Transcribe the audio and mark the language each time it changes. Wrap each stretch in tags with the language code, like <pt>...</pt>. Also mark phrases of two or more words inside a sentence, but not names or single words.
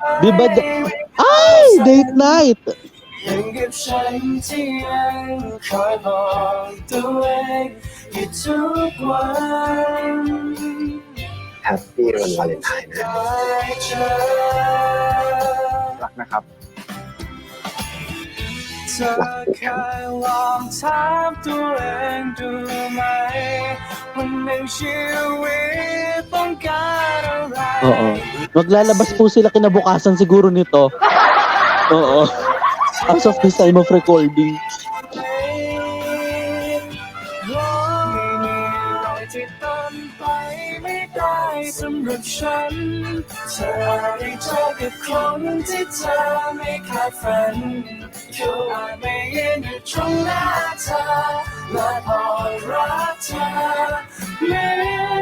<tl>Di ba? Ay!</tl> <en>Date night!</en> <th>ยังกับฉันที่ยังคอยบอกตัวเองอยู่ทุกวัน แฮปปี้วันวาเลนไทน์นะ รักนะครับ เธอเคยลองถามตัวเองดูไหมวันหนึ่งชีวิตต้องการอะไร</th> <tl>Oo. Maglalabas po sila kinabukasan siguro nito. Oo.</tl> <en>As of this time of recording.</en> <th>ไม่มีอะไรที่เป็นไปไม่ได้สำหรับฉันเธอได้เจอกับคนที่เธอไม่คาดฝันเขา อาจไม่ยืนอยู่ตรงหน้าเธอและบอกรักเธอเหมือน</th>